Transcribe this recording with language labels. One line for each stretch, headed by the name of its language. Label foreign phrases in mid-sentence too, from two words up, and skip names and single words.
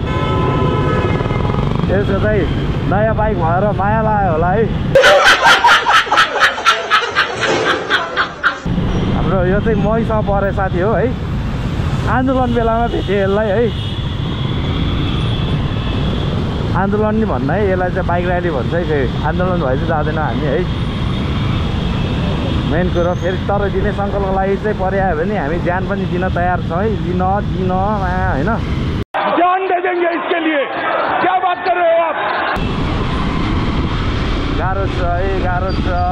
Nepali: यसो चाहिँ नयाँ बाइक भएर माया लाग्यो होला है हाम्रो यो चाहिँ मैसँग परे साथी हो है आन्दोलन बेलामा भेटेँ यसलाई है आन्दोलन नि भन्दा है यसलाई चाहिँ
English: bike rally
Nepali: भन्छ है फेरि आन्दोलन भए चाहिँ जाँदैन हामी है मेन कुरो फेरि तर दिनेश अङ्कलको लागि चाहिँ पर्यायो भने हामी ज्यान पनि दिन तयार छ है दिन होइन
Hindi: जान दे देंगे इसके लिए क्या बात कर रहे हो आप
Nepali: गाह्रो छ है गाह्रो छ